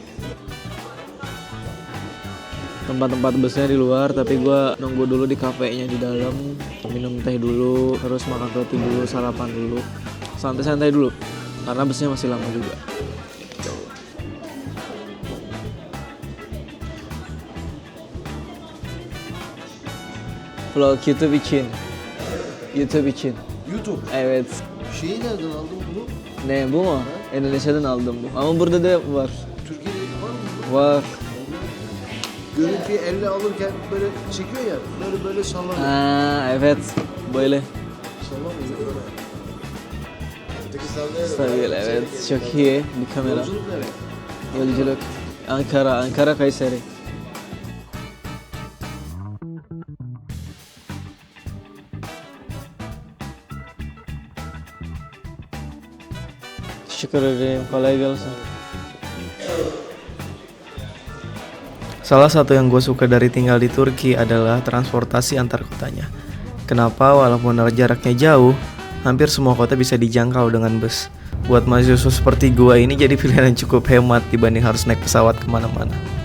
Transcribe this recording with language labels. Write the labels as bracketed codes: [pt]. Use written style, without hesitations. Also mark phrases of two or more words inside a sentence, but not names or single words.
[id] Tempat-tempat busnya di luar, tapi gue nunggu dulu di kafenya di dalam, minum teh dulu, terus makan roti dulu, sarapan dulu, santai-santai dulu, karena busnya masih lama juga. [tr] Vlog YouTube için. YouTube. Evet. Şeyi nereden aldın bunu? Ne bu mu? Endonezya'dan aldım bu. Ama burada da var. Türkiye'de var mı bu? Var. Görüntüyü elle alırken böyle çekiyor ya, böyle sallanıyor. Ha, evet. Böyle. Sallanıyor böyle. Öteki sallıyor. Stabil, evet. Çok iyi bir kamera. Yolculuk nereye? Yolculuk. Ankara Kayseri. Teşekkür ederim. Kolay gelsin. [id] Salah satu yang gue suka dari tinggal di Turki adalah transportasi antar kotanya. Kenapa walaupun jaraknya jauh, hampir semua kota bisa dijangkau dengan bus. Buat mahasiswa seperti gue ini jadi pilihan yang cukup hemat dibanding harus naik pesawat kemana-mana.